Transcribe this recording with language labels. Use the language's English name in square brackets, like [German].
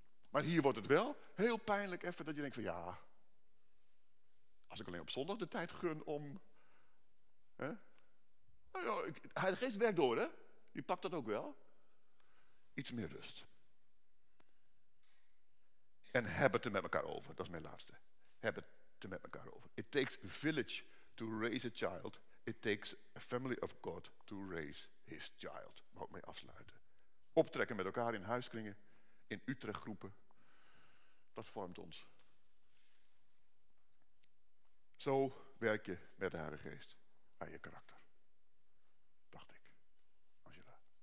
[Dutch] Maar hier wordt het wel heel pijnlijk even dat je denkt van ja, als ik alleen op zondag de tijd gun om, hè? Nou ja, Heilige Geest werkt door, hè? Je pakt dat ook wel. Iets meer rust. En heb het er met elkaar over, dat is mijn laatste. Heb het er met elkaar over. [English] It takes a village to raise a child. It takes a family of God to raise his child. [Dutch] Mag ik mee afsluiten. Optrekken met elkaar in huiskringen, in Utrecht groepen. Dat vormt ons. Zo werk je met de Heilige Geest aan je karakter. Dacht ik. Angela.